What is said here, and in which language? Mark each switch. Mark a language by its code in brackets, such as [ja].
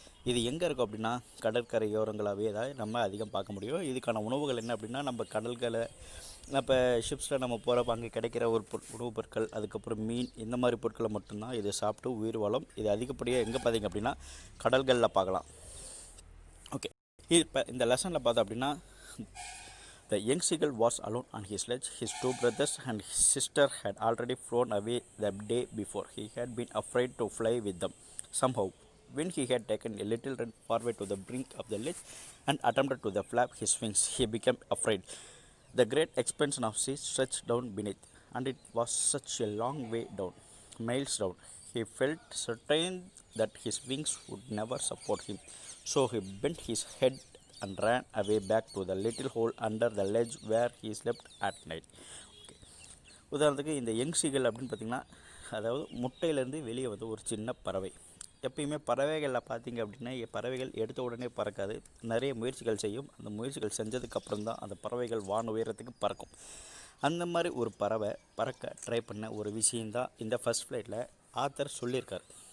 [ta] இது எங்கே இருக்கும் அப்படின்னா கடற்கரையோரங்களாகவே தான் நம்ம அதிகம் பார்க்க முடியும். இதுக்கான உணவுகள் என்ன அப்படின்னா நம்ம கடல்களை இப்போ ஷிப்ஸில் நம்ம போகிறப்ப அங்கே கிடைக்கிற ஒரு உணவுப் பொருட்கள், அதுக்கப்புறம் மீன், இந்த மாதிரி பொருட்களை மட்டும்தான் இது சாப்பிட்டு உயிர் வாழும். இது அதிகப்படியாக எங்கே பார்த்தீங்க அப்படின்னா கடல்களில் பார்க்கலாம். ஓகே, இப்போ இந்த லெசனில் பார்த்தோம் அப்படின்னா [en] the young seagull was alone on his sledge. His two brothers and his sister had already flown away the day before. He had been afraid to fly with them. Somehow, when he had taken a little run forward to the brink of the ledge and attempted to flap his wings, he became afraid. The great expanse of sea stretched down beneath, and it was such a long way down, miles down. He felt certain that his wings would never support him. So he bent his head and ran away back to the little hole under the ledge where he slept at night. [ta] Okay, உதாரணத்துக்கு இந்த young seagull அப்படின்னு பார்த்திங்கன்னா அதாவது முட்டையிலேருந்து வெளியே வந்து ஒரு சின்ன பறவை. எப்பயுமே பறவைகளில் பார்த்திங்க அப்படின்னா பறவைகள் எடுத்த உடனே பறக்காது, நிறைய முயற்சிகள் செய்யும். அந்த முயற்சிகள் செஞ்சதுக்கப்புறம் தான் அந்த பறவைகள் வான் உயரத்துக்கு பறக்கும். அந்த மாதிரி ஒரு பறவை பறக்க ட்ரை பண்ண ஒரு விஷயந்தான் இந்த ஃபஸ்ட் ஃப்ளைட்டில் ஆத்தர் சொல்லியிருக்கார்.